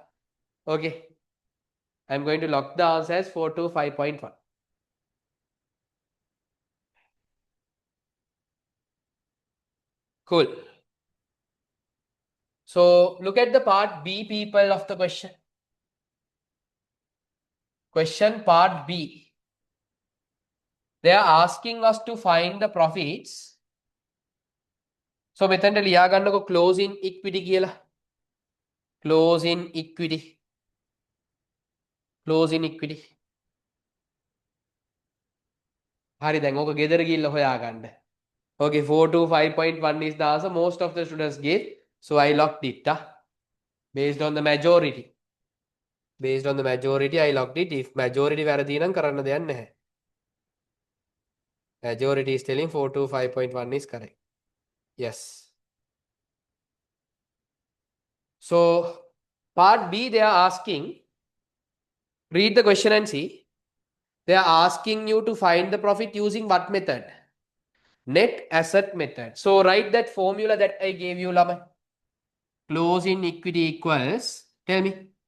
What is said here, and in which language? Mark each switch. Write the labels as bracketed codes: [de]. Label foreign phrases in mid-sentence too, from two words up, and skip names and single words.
[en] Okay I am going to lock the answer as 425.1 cool so look at the part B people of the question part B they are asking us to find the profits so [si] මෙතනට ලියා ගන්නකො [en] closing equity කියලා closing equity [si] හරි දැන් ඕක ගෙදර ගිහිල්ලා හොයාගන්න [en] okay 425.1 is the answer most of the students gave so I locked it based on the majority I locked it if majority [si] වැරදි නම් කරන්න දෙයක් නැහැ [en] majority is telling 425.1 is correct yes so part B they are asking read the question and see they are asking you to find the profit using what method net asset method so write that formula that I gave you lamai closing equity equals tell me